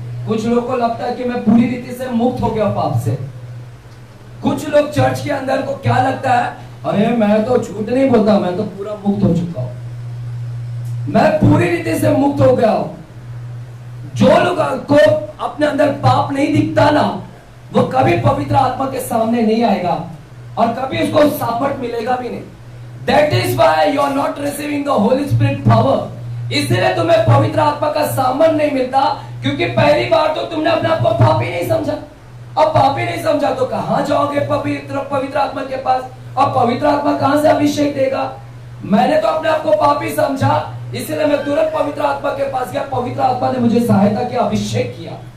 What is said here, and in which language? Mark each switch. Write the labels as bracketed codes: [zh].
[hi] कुछ लोग को लगता है कि मैं पूरी रीति से मुक्त हो गया पाप से। कुछ लोग चर्च के अंदर को क्या लगता है, अरे मैं तो झूठ नहीं बोलता, मैं तो पूरा मुक्त हो चुका हूं, मैं पूरी रीति से मुक्त हो गया हूं। जो लोग को अपने अंदर पाप नहीं दिखता ना, वो कभी पवित्र आत्मा के सामने नहीं आएगा और कभी उसको सामर्थ मिलेगा भी नहीं। [en] That is why you are not receiving the Holy Spirit power। [hi] इसलिए तुम्हें पवित्र आत्मा का सामर्थ नहीं मिलता, क्योंकि पहली बार तो तुमने अपने आप को पापी नहीं समझा। अब पापी नहीं समझा तो कहां जाओगे पवित्र आत्मा के पास? और पवित्र आत्मा कहां से अभिषेक देगा? मैंने तो अपने आप को पापी समझा, इसलिए मैं तुरंत पवित्र आत्मा के पास गया, पवित्र आत्मा ने मुझे सहायता किया, अभिषेक किया।